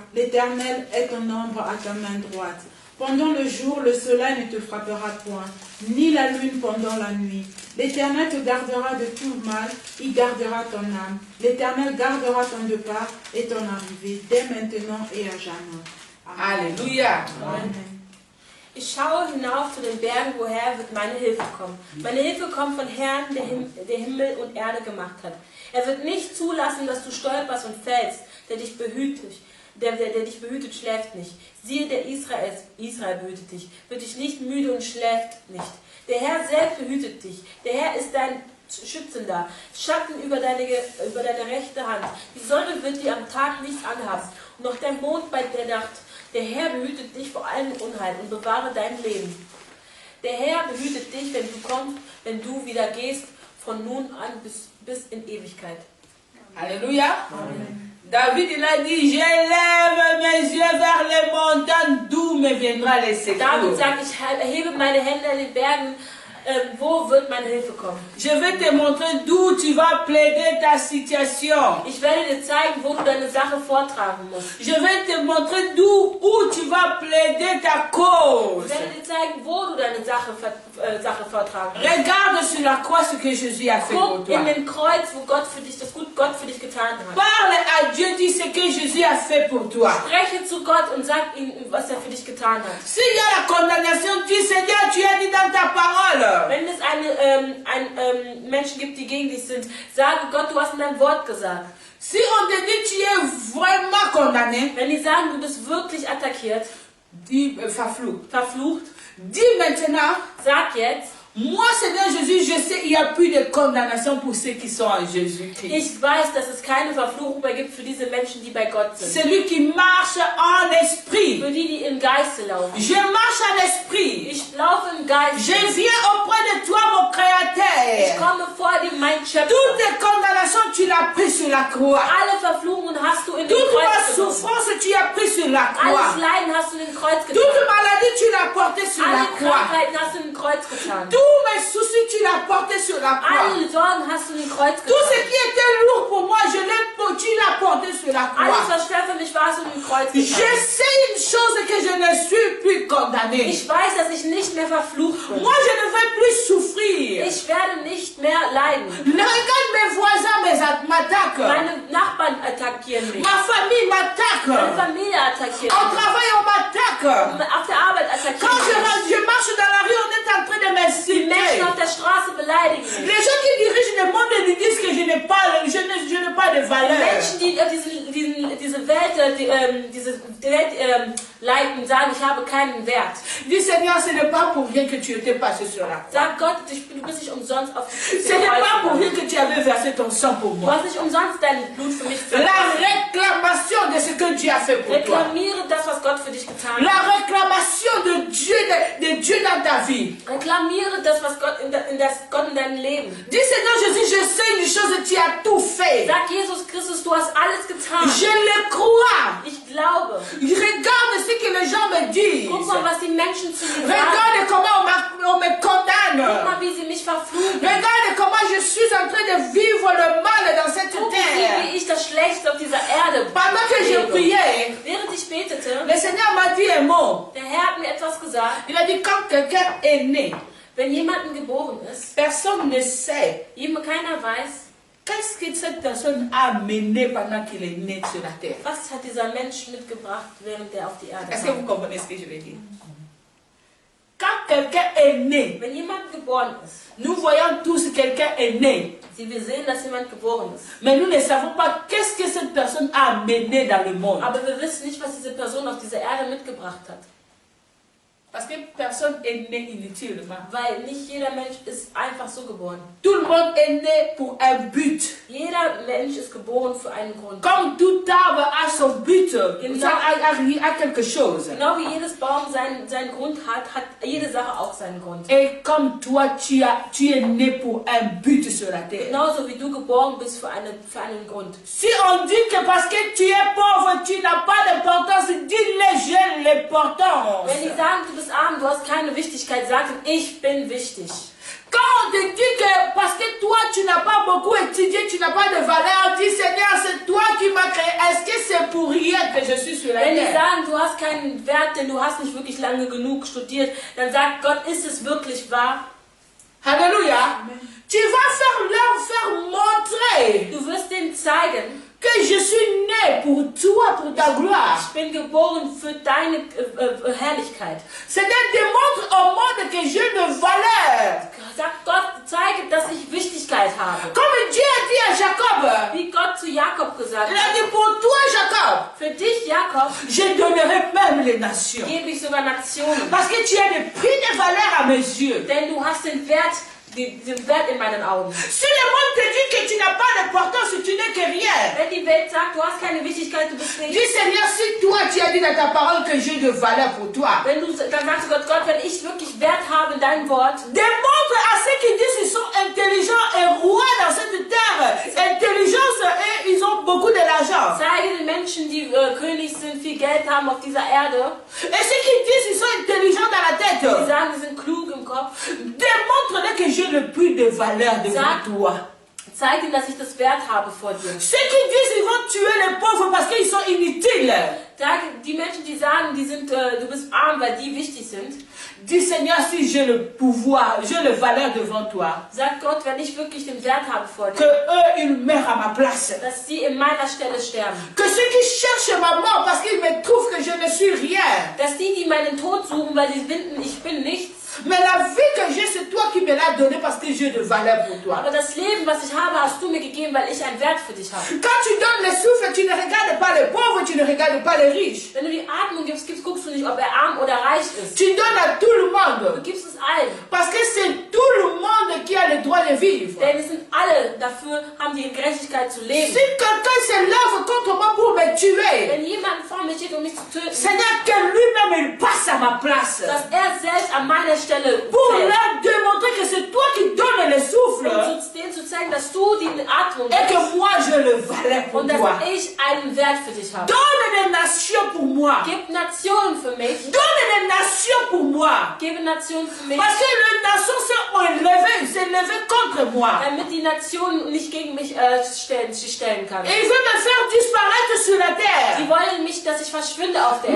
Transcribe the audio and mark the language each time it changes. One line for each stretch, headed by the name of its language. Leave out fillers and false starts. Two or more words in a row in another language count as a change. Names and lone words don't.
French: L'Éternel est ton ombre à ta main droite. Pendant le jour, le soleil ne te frappera point, ni la lune pendant la nuit. L'Éternel te gardera de tout mal, il gardera ton âme. L'Éternel gardera ton départ et ton arrivée, dès maintenant et à jamais. Alléluia. Amen.
German: Ich schaue hinauf zu den Bergen, woher wird meine Hilfe kommen. Meine Hilfe kommt von Herrn, der Himmel und Erde gemacht hat. Er wird nicht zulassen, dass du stolperst und fällst, der dich behütet. Der dich behütet, schläft nicht. Siehe, der Israel behütet dich, wird dich nicht müde und schläft nicht. Der Herr selbst behütet dich. Der Herr ist dein Schützender. Schatten über deine rechte Hand. Die Sonne wird dir am Tag nichts anhaben. Und noch der Mond bei der Nacht. Der Herr behütet dich vor allen Unheil und bewahre dein Leben. Der Herr behütet dich, wenn du kommst, wenn du wieder gehst, von nun an bis in Ewigkeit.
French: Alléluia. Amen. David il a dit, je lève mes yeux vers les montagnes, d'où me viendra le secours.
German: David sagt, ich erhebe meine Hände in den Bergen, wo wird meine Hilfe kommen?
French: Je vais te montrer d'où tu vas plaider ta situation.
German: Ich werde dir zeigen, wo du deine Sache vortragen musst.
French: Je vais te montrer où tu vas plaider ta cause.
German: Ich werde dir zeigen, wo du deine Sache vortragen musst.
French: Regarde sur la croix ce que Jésus a fait pour
German: Guck
French: toi.
German: in den Kreuz, wo Gott für dich, das gut Gott für dich getan hat.
French: Parle à Dieu, dis ce que Jésus a fait pour toi.
German: Spreche zu Gott und sag ihm, was er für dich getan hat.
French: S'il y a la condamnation, dis Seigneur, tu as dit dans ta parole.
German: Wenn es Menschen gibt, die gegen dich sind, sage Gott, du hast in deinem Wort gesagt.
French: Si on te dit tu es vraiment condamné,
German: Wenn die sagen, du bist wirklich attackiert,
French: dis
German: verflucht,
French: dis maintenant,
German: sag jetzt,
French: moi Seigneur Jésus, je sais il n'y a plus de condamnation pour ceux qui sont en Jésus-Christ.
German: ich weiß, dass es keine Verfluchung mehr gibt für diese Menschen, die bei Gott sind.
French: Celui qui marche en esprit.
German: Für die im Geiste laufen.
French: Je marche en esprit.
German: Ich laufe im Geist.
French: Je viens auprès de toi, mon
German: Ich
French: Créateur.
German: komme vor dir, mein Schöpfer.
French: Toutes les condamnations, tu l'as pris sur la croix.
German: Alle Verfluchungen hast du in den
French: Toute ma
German: Kreuz genommen.
French: souffrance, tu as pris sur la
German: Alles
French: croix.
German: Leiden hast du in den Kreuz
French: Toute
German: getan.
French: maladie, tu l'as porté sur la
German: Alle
French: croix.
German: Krankheiten hast du in den Kreuz getan.
French: Tous mes soucis, tu l'as porté sur la croix.
German: Alle Sorgen hast du in den Kreuz
French: Tout ce
German: getan.
French: qui était lourd pour moi, tu l'as porté sur la
German: Alles,
French: croix.
German: was schwer für mich war, hast du in den Kreuz
French: Je
German: getan.
French: sais une chose que je ne suis plus condamné.
German: Ich weiß, dass ich nicht mehr verflucht bin.
French: Moi, je ne vais plus souffrir.
German: Ich werde nicht mehr leiden.
French: Regarde mes voisins m'attaquent.
German: Meine Nachbarn attackieren mich.
French: Ma famille
German: Meine
French: m'attaque.
German: Familie attackiert
French: Au
German: mich.
French: travail, on m'attaque.
German: Auf der Arbeit
French: Quand
German: attackieren mich.
French: je marche dans la rue, on est en train de
German: Die Menschen
French: m'insulter.
German: auf der Straße beleidigen mich.
French: Les gens qui dirigent le monde nous disent que je n'ai pas de valeur.
German: Menschen, die diese Welt leiten, sagen, ich habe keinen Wert.
French: Dis Seigneur, ce n'est pas pour rien que tu étais passé sur la croix.
German: Sag Gott, du bist nicht umsonst auf
French: Ce n'est pas pour rien que tu avais versé ton sang pour
German: Du
French: moi.
German: hast nicht umsonst dein Blut für mich
French: La
German: vergossen.
French: réclamation de ce que Dieu a fait pour toi.
German: Reklamiere das, was Gott für dich getan hat.
French: La réclamation de Dieu dans ta vie.
German: Reklamiere das, was Gott Gott in deinem Leben.
French: Dis Seigneur Jésus, je sais une chose, tu as tout fait.
German: Sag Jesus Christus, du hast alles getan.
French: Je le crois.
German: Ich glaube.
French: Regarde ce que les gens me disent.
German: Guck mal, was die Menschen zu mir sagen.
French: Regarde comment on me condamne.
German: Guck mal, wie sie mich verfluchen.
French: Regarde comment je suis en train de vivre le mal dans cette
German: Guck,
French: terre.
German: wie ich das Schlechte auf dieser Erde
French: Pendant que je
German: lebe.
French: priais,
German: Während ich betete,
French: le Seigneur m'a dit un mot.
German: der Herr hat mir etwas gesagt.
French: Il a dit quand quelqu'un est né,
German: Wenn jemand geboren ist,
French: personne ne sait
German: keiner weiß,
French: qu'est-ce que cette personne a mené pendant qu'il est né sur la terre.
German: was hat dieser Mensch mitgebracht, während er auf die Erde
French: Est-ce que vous
German: kam.
French: comprenez ce que je veux dire? Quand quelqu'un est né,
German: Wenn jemand geboren ist,
French: nous voyons tous quelqu'un est né,
German: wir sehen, dass jemand geboren ist.
French: mais nous ne savons pas qu'est-ce que cette personne a mené dans le monde.
German: Aber wir wissen nicht, was diese Person auf dieser Erde mitgebracht hat.
French: Parce que personne est né inutilement.
German: Weil nicht jeder Mensch ist einfach so geboren.
French: Tout le monde est né pour un but.
German: Jeder Mensch ist geboren für einen Grund.
French: Comme tout arbre a son but, ça a quelque chose.
German: Genau wie jedes Baum seinen Grund hat, hat jede Sache auch seinen Grund.
French: Et comme toi, tu es né pour un but sur la terre.
German: Genauso wie du geboren bist für einen Grund.
French: Si on dit que parce que tu es pauvre, tu n'as pas d'importance, dis-les, j'ai l'importance.
German: Wenn die sagen, du bist arm, du hast keine Wichtigkeit, sag ihnen, ich bin wichtig.
French: Quand on te dit que parce que toi, tu n'as pas beaucoup étudié, tu n'as pas de valeur, dis Seigneur, c'est toi qui m'as créé. Est-ce que c'est pour rien que je suis sur la
German: Wenn die
French: terre?
German: sagen, du hast keinen Wert, denn du hast nicht wirklich lange genug studiert, dann sagt Gott, ist es wirklich wahr?
French: Alléluia. Tu vas leur faire montrer
German: Du wirst denen zeigen,
French: que je suis né pour toi, pour ta gloire.
German: ich bin geboren für deine Herrlichkeit.
French: Seigneur, démontre au monde que j'ai de valeur.
German: Sagt Gott, zeige, dass ich Wichtigkeit habe.
French: Comme Dieu a dit à Jacob,
German: Wie Gott zu Jakob gesagt
French: il a
German: hat,
French: dit pour toi, Jacob,
German: für dich, Jakob,
French: je donnerai même les nations.
German: gebe ich sogar Nationen.
French: Parce que tu as le prix de valeur à mes yeux.
German: Denn du hast den Wert in meinen Augen.
French: Si le monde te dit que tu n'as pas d'importance, tu n'es que rien.
German: Wenn die Welt sagt, du hast keine Wichtigkeit, du bist
French: Dis
German: nichts,
French: Seigneur, si toi tu as dit dans ta parole que j'ai de valeur pour toi.
German: Dann sagst du Gott, wenn ich wirklich Wert habe in deinem Wort,
French: Démontre à ceux qui disent qu'ils sont intelligents et rois dans cette terre. Intelligence et ils ont beaucoup de l'argent.
German: zeige den Menschen, die König sind, viel Geld haben auf dieser Erde,
French: Et ceux qui disent qu'ils sont intelligents dans la
German: die
French: tête.
German: sagen, sie sind klug im Kopf,
French: Démontre-leur que j'ai le plus de valeur devant toi.
German: zeig ihnen, dass ich das Wert habe vor dir.
French: Ceux qui disent qu'ils vont tuer les pauvres parce qu'ils sont inutiles.
German: Die Menschen, die sagen, du bist arm, weil die wichtig sind,
French: Dis Seigneur, si j'ai le pouvoir, j'ai la valeur devant toi,
German: sagt Gott, wenn ich wirklich den Wert habe vor
French: que
German: dir,
French: eux, ils meurent à ma place.
German: dass sie in meiner Stelle sterben.
French: Que ceux qui cherchent ma mort parce qu'ils me trouvent que je ne suis rien.
German: Dass die meinen Tod suchen, weil sie finden, ich bin nichts.
French: Mais la vie que j'ai, c'est toi qui me l'as donnée parce que j'ai de valeur pour toi.
German: Aber das Leben, was ich habe, hast du mir gegeben, weil ich einen Wert für dich habe.
French: Quand tu donnes le souffle, tu ne regardes pas les pauvres, tu ne regardes pas les riches.
German: Wenn du die Atmung gibst, guckst du nicht, ob er arm oder reich ist.
French: Tu donnes à tout le
German: Du
French: monde.
German: gibst es allen.
French: Parce que c'est tout le monde qui a le droit de vivre.
German: Denn es sind alle dafür, haben die Gerechtigkeit zu
French: Si
German: leben.
French: quelqu'un se lève contre moi pour me tuer,
German: Wenn jemand vor mir steht, um mich zu töten,
French: Seigneur, que lui-même il passe à ma place.
German: dass er selbst an meiner Stelle
French: Pour
German: fällt.
French: leur démontrer que c'est toi qui donnes le souffle.
German: Und denen zu zeigen, dass du die Atmung
French: Et
German: gibst
French: que moi je le valais pour
German: und dass
French: toi.
German: ich einen Wert für dich habe.
French: Donne des nations pour moi.
German: Gib Nationen für mich.
French: Donne des nations pour moi.
German: Gib Nationen für mich.
French: Parce que les nations s'est levées contre moi.
German: Damit die Nationen nicht gegen mich stellen kann.
French: Et ils veulent me faire disparaître sur la
German: Sie
French: terre.
German: wollen mich, dass ich verschwinde auf der
French: Mais